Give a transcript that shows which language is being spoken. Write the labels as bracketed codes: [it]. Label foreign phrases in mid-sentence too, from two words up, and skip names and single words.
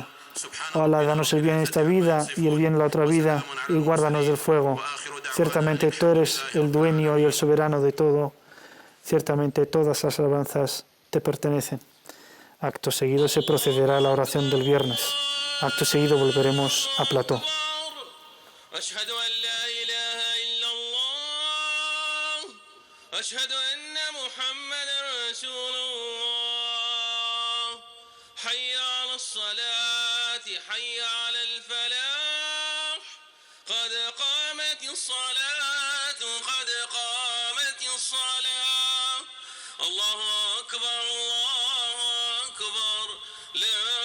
[es] Oh Allah, danos el bien en esta vida y el bien en la otra vida y guárdanos del fuego. Ciertamente tú eres el dueño y el soberano de todo. Ciertamente todas las alabanzas te pertenecen. Acto seguido se procederá a la oración del viernes. Acto seguido volveremos a Plató. [ar] أشهد أن لا إله إلا الله أشهد أن محمدا رسول الله حي على الصلاة حي على الفلاح قد قامت الصلاة قد قامت الصلاة الله أكبر الله أكبر لا